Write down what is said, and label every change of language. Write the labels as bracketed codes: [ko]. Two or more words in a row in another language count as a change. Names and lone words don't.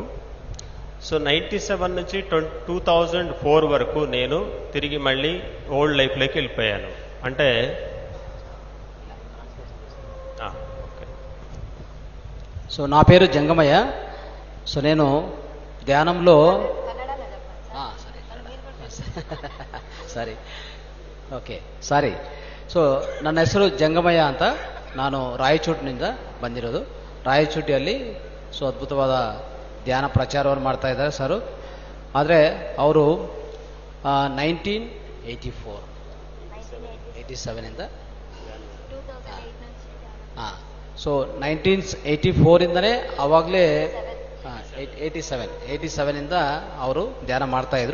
[te] సో 97 నుంచి 2004 వరకు నేను తిరిగి మళ్ళీ ఓల్డ్ లైఫ్లోకి వెళ్ళిపోయాను. అంటే సో నా పేరు జంగమయ్య. సో నేను ధ్యానంలో [kn] ಸಾರಿ ಸೊ ನನ್ನ ಹೆಸರು ಜಂಗಮಯ್ಯ ಅಂತ. ನಾನು ರಾಯಚೂಟಿನಿಂದ ಬಂದಿರೋದು. ರಾಯಚೂಟಿಯಲ್ಲಿ ಸೊ ಅದ್ಭುತವಾದ ಧ್ಯಾನ ಪ್ರಚಾರವನ್ನು ಮಾಡ್ತಾ ಇದ್ದಾರೆ ಸರು. ಆದರೆ ಅವರು 1987ಇಂದ ಸೊ 1984ಇಂದನೇ ಆವಾಗಲೇ 87ಇಂದ ಅವರು ಧ್ಯಾನ ಮಾಡ್ತಾ ಇದ್ರು.